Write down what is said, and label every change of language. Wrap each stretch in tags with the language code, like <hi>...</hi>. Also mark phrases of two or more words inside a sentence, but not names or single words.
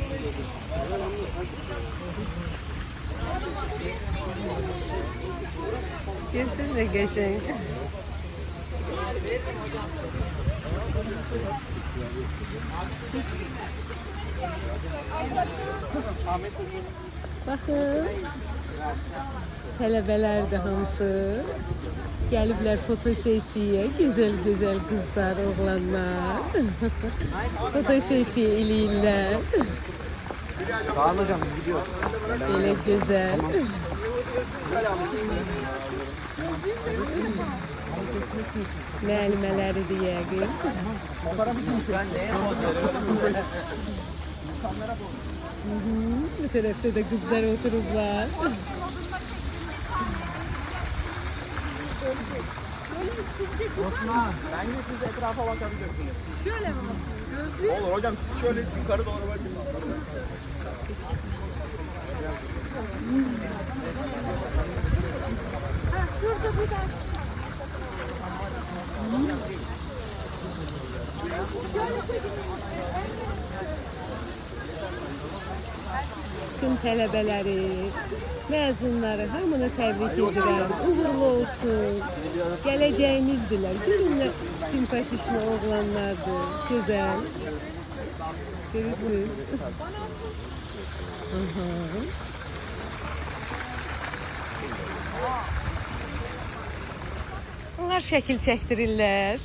<az>Görürsünüz ne geçen.</az> <tr>Bakın.</tr> <az>Tələbələr də hamısı gəliblər fotosessiya. Gözəl qızlar, oğlanlar. Fotosessiya eləyirlər.</az> <tr>Kaan hocam biz gidiyoruz.</tr> <az>Belə gözəl. Müəllimələridir yəqin. Bu tərəfdə də qızlar oturublar.</az> <tr>Osman, bence siz etrafa bakabilirsiniz. Şöyle mi bakın? Olur hocam, siz şöyle yukarı doğru bakın. Şurada buradan.</tr> <az>Tüm tələbələri, məzunları hamını təbrik edirəm. Uğurlu olsun. Gələcəyinizdirlər. Görünlə simpatişli oğlanlardır. Gözəl. Görürsünüz. Onlar şəkil çəkdirirlər.</az>